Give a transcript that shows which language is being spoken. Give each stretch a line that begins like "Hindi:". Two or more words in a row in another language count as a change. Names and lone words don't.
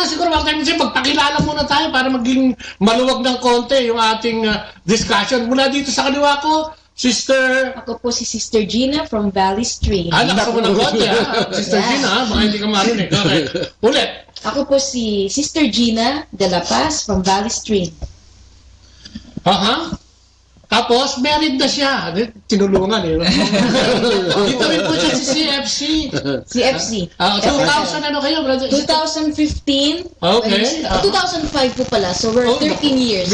Filipino: Siguro magpakilala muna tayo para maging maluwag ng konti yung ating discussion. Mula dito sa kaliwa ko, Sister... Ako po si Sister Gina from Valley Stream. Lakas mo ng konti, Sister Gina, baka hindi ka marinig. Okay. Ulit. Ako po si Sister Gina de la Paz from Valley Stream. Tapos, married na siya. Tinulungan eh. Dito rin po siya si CFC. CFC. 2000 ano kayo, brother? 2015. Okay.
English: 2005
Filipino: po pala.
English: So, we're 13 years.